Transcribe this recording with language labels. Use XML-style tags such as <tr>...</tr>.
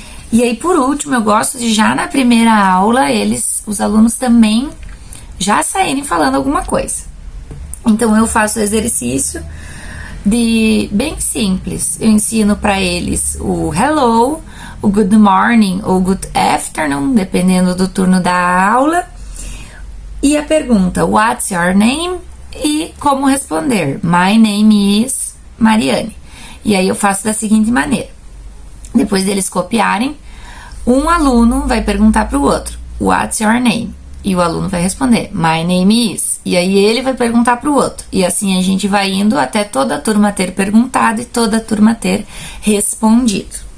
<pt>E aí, por último, eu gosto de já na primeira aula, os alunos também já saírem falando alguma coisa. Então, eu faço o exercício bem simples. Eu ensino para eles o hello, o good morning ou good afternoon, dependendo do turno da aula. E a pergunta,</pt> <en>what's your name?</en> <pt>E como responder,</pt> <en>my name is Mariane.</en> <pt>E aí eu faço da seguinte maneira. Depois deles copiarem, um aluno vai perguntar para o outro,</pt> <en>what's your name?</en> <pt>E o aluno vai responder,</pt> <en>my name is.</en> <pt>E aí ele vai perguntar para o outro. E assim a gente vai indo até toda a turma ter perguntado e toda a turma ter respondido.</pt>